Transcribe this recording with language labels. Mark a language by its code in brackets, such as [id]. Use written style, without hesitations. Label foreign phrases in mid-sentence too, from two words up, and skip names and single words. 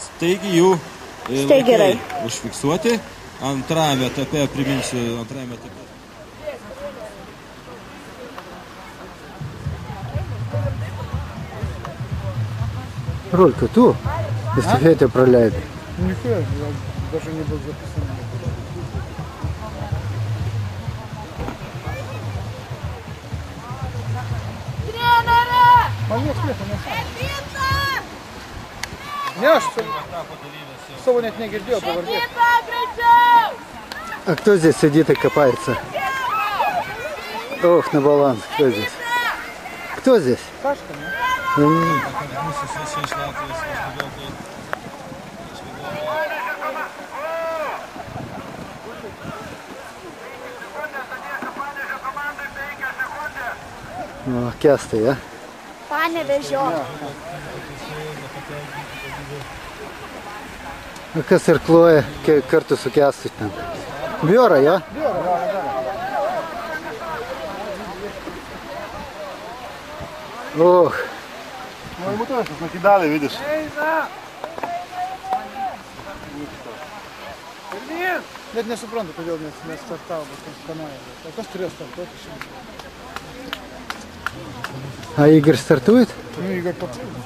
[lt] Taigi jų laikai užfiksuoti. Antrajame etape, priminsiu, Ролька, tu estafetę praleidai. [ru] Нихуя, я даже не был записан. [lt] Man nieks nieko nesako. Ne, aš savo net negirdėjau pavardės. [ru] А кто здесь сидит и копается? Ох, на баланс. Кто здесь? Кто здесь? Сашка, [lt] ne? O, Kęstai, ja? Panevėžio. Kas irkluoja kartu su Kęstu ten? Biora, ja? [ru] Ох. Ну ему тоже накидали, видишь. [lt] Net nesuprantu, kodėl nestartavo tas kanoje. O kas turėjo startuoti šiandien? [ru] А Игорь стартует? Ну, Игорь попробует.